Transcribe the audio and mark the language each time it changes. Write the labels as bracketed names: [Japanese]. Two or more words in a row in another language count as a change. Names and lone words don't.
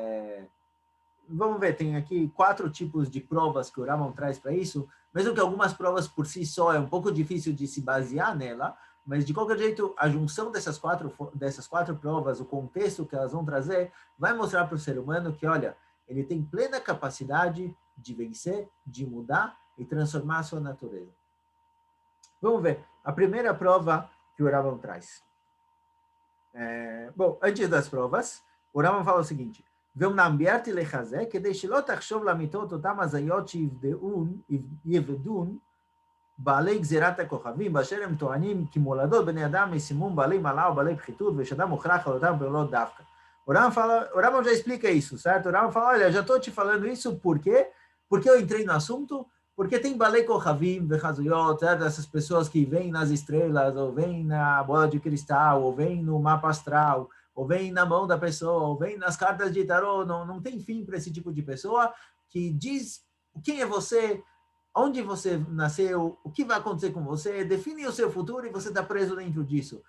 [Portuguese] Vamos ver, tem aqui 4 tipos de provas que o Rambam traz para isso, mesmo que algumas provas por si só é um pouco difícil de se basear nela, mas de qualquer jeito, a junção dessas quatro provas, o contexto que elas vão trazer, vai mostrar para o ser humano que, olha, ele tem plena capacidade de vencer, de mudar e transformar a sua natureza. Vamos ver, a primeira prova que o Rambam traz. Bom, antes das provas, o Rambam fala o seguinte, [Hebrew] ואומנם ביארתי לחזק, כדי שלא תחשוב לאמיתות אותם הזיות שיבדון בעלי גזירת הכוכבים, באשר הם טוענים כי מולדות בני אדם מסימום בעלי מעלה או בעלי פחיתות, ושאדם מוכרח על אותם פעולות דווקא. [Portuguese] O Rambam já explica isso, certo? O Rambam fala, olha, já estou te falando isso, por quê? Porque eu entrei no assunto, porque tem [Hebrew] בעלי כוכבים, והזיות, [Portuguese] certo? Essas pessoas que vêm nas estrelas, ou vêm na bola de cristal, ou vêm no mapa astral, ou vem na mão da pessoa, ou vem nas cartas de tarô, não tem fim para esse tipo de pessoa que diz quem é você, onde você nasceu, o que vai acontecer com você, define o seu futuro e você está preso dentro disso.